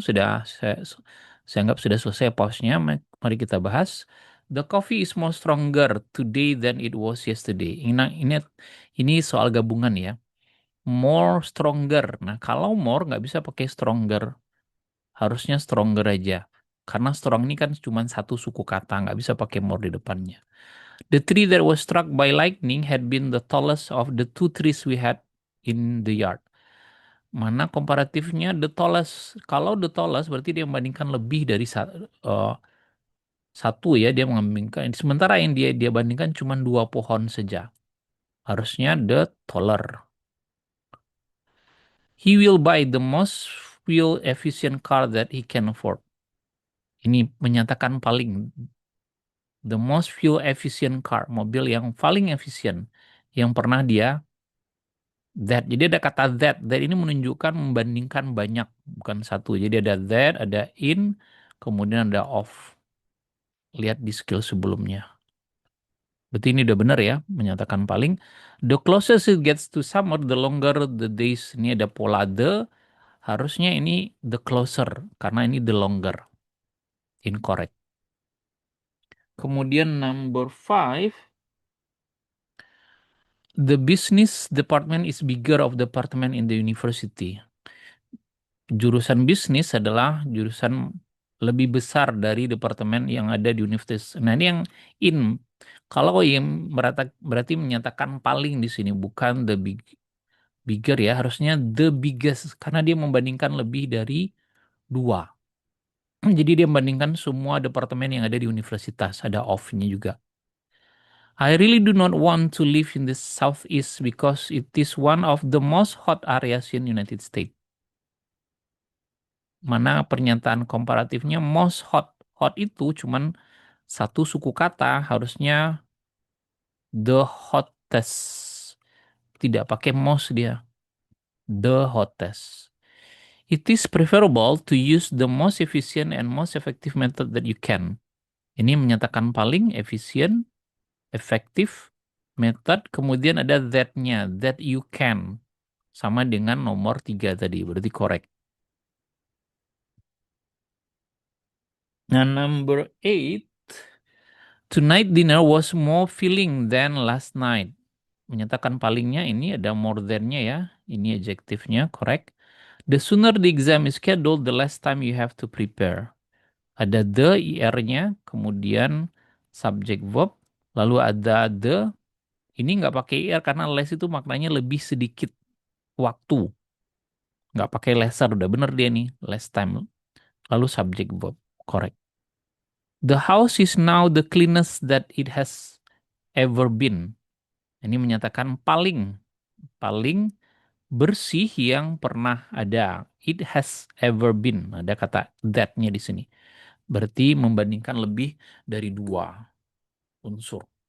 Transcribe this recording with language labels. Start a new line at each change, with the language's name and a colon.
Indonesian: Saya anggap sudah selesai pause-nya. Mari kita bahas.
English: The coffee is more stronger today than it was yesterday.
Indonesian: Ini soal gabungan ya. More stronger. Nah, kalau more nggak bisa pakai stronger. Harusnya stronger aja. Karena strong ini kan cuma satu suku kata. Nggak bisa pakai more di depannya.
English: The tree that was struck by lightning had been the tallest of the two trees we had in the yard.
Indonesian: Mana komparatifnya the tallest? Kalau the tallest berarti dia membandingkan lebih dari satu ya, dia membandingkan. Sementara yang dia bandingkan cuma dua pohon saja. Harusnya the taller.
English: He will buy the most fuel efficient car that he can afford.
Indonesian: Ini menyatakan paling,
English: the most fuel efficient car,
Indonesian: mobil yang paling efisien yang pernah dia. That, jadi ada kata that ini menunjukkan membandingkan banyak, bukan satu. Jadi ada that, ada in, kemudian ada of. Lihat di skill sebelumnya. Berarti ini udah benar ya, menyatakan paling.
English: The closest it gets to summer, the longer the days.
Indonesian: Ini ada pola the, harusnya ini the closer, karena ini the longer.
English: Incorrect. Kemudian number 5, the business department is bigger of the department in the university.
Indonesian: Jurusan bisnis adalah jurusan lebih besar dari departemen yang ada di universitas. Nah, ini yang in. Kalau yang berarti menyatakan paling di sini, bukan bigger ya, harusnya the biggest karena dia membandingkan lebih dari dua. Jadi dia membandingkan semua departemen yang ada di universitas, ada off-nya juga.
English: I really do not want to live in the southeast because it is one of the most hot areas in United States.
Indonesian: Mana pernyataan komparatifnya most hot. Hot itu cuman satu suku kata, harusnya the hottest. Tidak pakai most dia. The hottest.
English: It is preferable to use the most efficient and most effective method that you can.
Indonesian: Ini menyatakan paling efisien, efektif, method, kemudian ada that-nya, that you can. Sama dengan nomor 3 tadi, berarti correct.
English: Nah, number 8, tonight dinner was more filling than last night.
Indonesian: Menyatakan palingnya ini ada more than-nya ya. Ini adjektifnya, correct.
English: The sooner the exam is scheduled, the less time you have to prepare.
Indonesian: Ada the, er-nya, kemudian subject verb, lalu ada the, ini nggak pakai er karena less itu maknanya lebih sedikit waktu. Nggak pakai lesser, udah bener dia nih, less time.
English: Lalu subject verb, correct. The house is now the cleanest that it has ever been.
Indonesian: Ini menyatakan paling, paling bersih yang pernah ada.
English: It has ever been.
Indonesian: Ada kata that-nya di sini. Berarti membandingkan lebih dari 2 unsur.